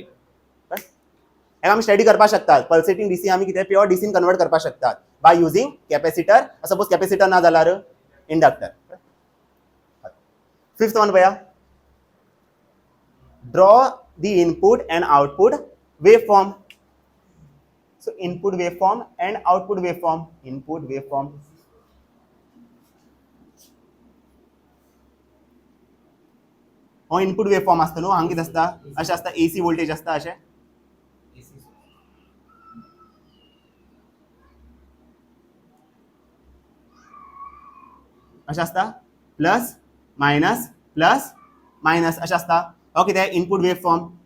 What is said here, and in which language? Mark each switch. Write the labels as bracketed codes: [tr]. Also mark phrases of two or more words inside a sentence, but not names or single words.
[kok] हेका आमी स्टडी करपा शकतात [en] pulsating DC [kok] आमी कितें [en] pure DCन [kok] कन्वर्ट करपा शकतात [en] by using capacitor suppose capacitor [kok] ना जाल्यार इंडक्टर. [en] fifth one पळया draw the input and output waveform. so input waveform and output waveform. input waveform [kok] हो [en] input waveform [kok] आसता न्हू हांगा कितें आसता अशें आसता [en] AC voltage [kok] आसता अशें अशें आसता [en] plus minus [kok] अशें आसता हो कितें [en] input waveform